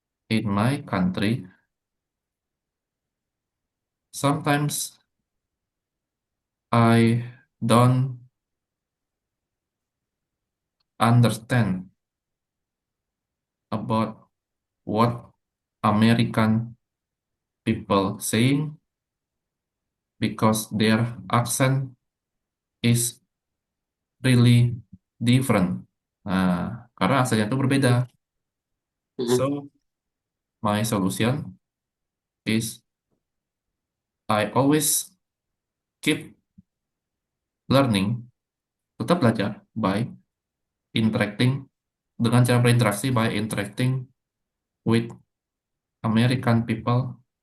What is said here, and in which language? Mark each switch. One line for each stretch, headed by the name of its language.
English: in my country, sometimes I don't understand about what American people saying because their accent is really different.
Indonesian: Nah, karena asalnya itu berbeda. mm, mm,
English: So, my solution is I always keep learning,
Indonesian: tetap belajar
English: by interacting,
Indonesian: dengan cara berinteraksi
English: by interacting with American people.